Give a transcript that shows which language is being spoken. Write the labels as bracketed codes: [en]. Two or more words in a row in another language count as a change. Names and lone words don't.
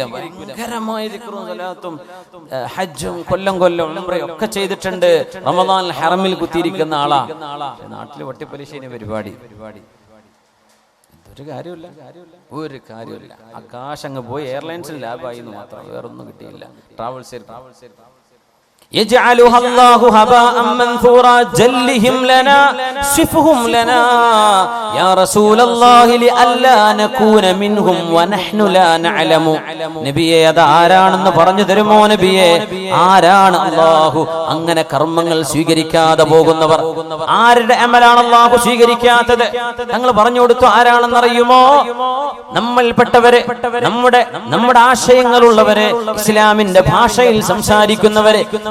[ml] ഭയങ്കരമായ ദിക്റും സലാത്തും ഹജ്ജും കൊല്ലം ഉംറയും ഒക്കെ ചെയ്തിട്ടുണ്ട്. റമദാൻ ഹറമിൽ കുത്തിയിരിക്കുന്ന ആളാ. നാട്ടില് വട്ടിപ്പലിശേനെ പരിപാടി. ഒരു കാര്യമില്ല. ആകാശങ്ങ് പോയി. എയർലൈൻസിൽ ലാഭായി എന്ന് മാത്രം, വേറൊന്നും കിട്ടിയില്ല. [ar] ട്രാവൽസ് يجعلها الله هباء منثورا جلهم لنا صفهم لنا يا رسول الله لئلا نكون منهم ونحن لا نعلم. [ml] നബിയെ അത് ആരാണെന്ന് പറഞ്ഞു തരുമോ? നബിയെ ആരാണ് അല്ലാഹു അങ്ങനെ കർമ്മങ്ങൾ സ്വീകരിക്കാതെ പോകുന്നവർ? ആരുടെ അമലാണ് അല്ലാഹു സ്വീകരിക്കാത്തത്? ഞങ്ങൾ പറഞ്ഞു കൊടുത്തു. ആരാണെന്നറിയുമോ? നമ്മൾപ്പെട്ടവരെ, നമ്മുടെ ആശയങ്ങളുള്ളവരെ, ഇസ്ലാമിന്റെ ഭാഷയിൽ സംസാരിക്കുന്നവരെ.